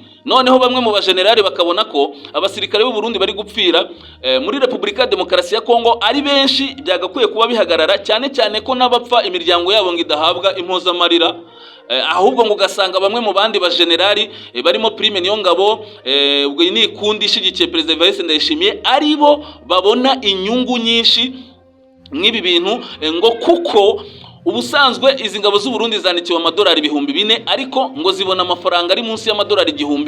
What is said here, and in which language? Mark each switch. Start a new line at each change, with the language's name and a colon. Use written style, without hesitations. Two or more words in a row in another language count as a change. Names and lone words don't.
Kinyarwanda: Noneho bamwe mu bajenerali bakabona ko abasirikare b'u Burundi bari gupfira muri Repubulika ya Demokarasi ya Kongo ari benshi, byagakwiye kuba bihagarara, cyane cyane ko n'abapfa imiryango yabo ngo idahabwa impozamarira. Ahubwo ngo ugasanga bamwe mu bandi bajenerali barimo Prime Niyongabo, ubwo ni ikundi ishigikiye Perezida Evariste Ndayishimiye, aribo babona inyungu nyinshi nk'ibi bintu, ngo kuko ubusanzwe izi ngabo z'u Burundi zandikiwe amadolari 4,000, ariko ngo zibona amafaranga ari munsi y'amadolari 1,000.